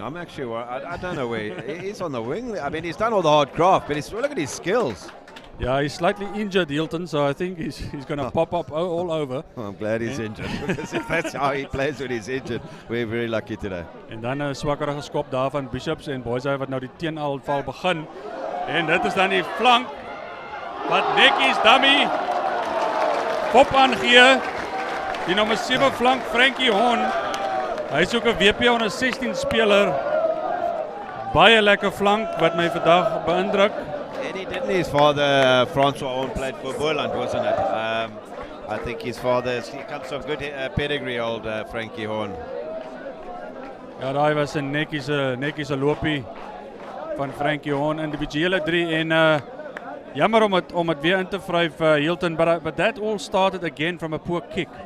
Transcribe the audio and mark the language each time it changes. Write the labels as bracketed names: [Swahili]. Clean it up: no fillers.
[English] I'm actually, I don't know where he's on the wing. I mean, he's done all the hard graft, but look at his skills. Yeah, he's slightly injured, Hilton, so I think he's going to pop up all over. Well, I'm glad he's injured, because if that's how he plays when he's injured, we're very lucky today. [Afrikaans] En dan 'n swakkerige skop daar van Bishops en Boys High wat nou die teenaanval begin. En dit is dan die flank wat netjies dummy pop aangee. Die nommer 7 flank Frankie Horn. Hy is ook 'n WP onder 16 speler. Baie lekker flank wat my vandag beïndruk. [English] Didn't his father, Francois Horn, played for Boland, wasn't it? I think his father, he comes from good pedigree, old Frankie Horn. [Afrikaans] Ja, daai was 'n netjiese loopie van Frankie Horn, individuele 3 en jammer om het weer in te vryf Hilton, [English] but that all started again from a poor kick.